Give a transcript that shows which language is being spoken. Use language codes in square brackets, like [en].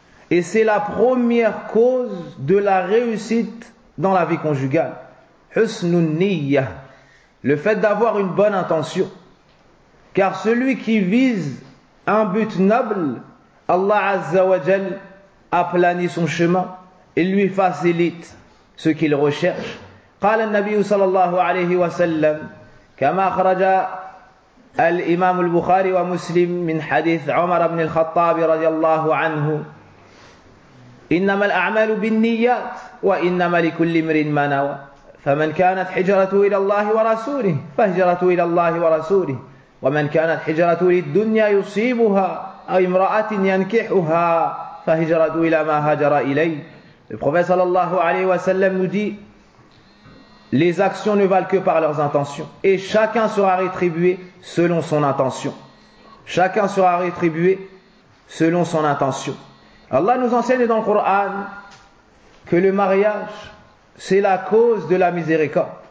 [fr] Et c'est la première cause de la réussite dans la vie conjugale. Husnun niyyah. Le fait d'avoir une bonne intention. Car celui qui vise un but noble, Allah Azza wa Jal aplanit son chemin et lui facilite ce qu'il recherche. [ar] قال النبي صلى الله عليه وسلم كما خرج الإمام البخاري ومسلم من حديث عمر بن الخطاب رضي الله عنه إنما الأعمال بالنيات وإنما لكل امرئ ما نوى. فمن كانت حجرته إلى الله ورسوله فهجرته إلى الله ورسوله ومن كانت حجرته للدنيا يصيبها امرأة ينكحها فهجرت إلى ما هجر إليه. [fr] Le prophète sallallahu alayhi wa sallam nous dit, les actions ne valent que par leurs intentions. Et chacun sera rétribué selon son intention. Chacun sera rétribué selon son intention. Allah nous enseigne dans le Coran que le mariage, c'est la cause de la miséricorde.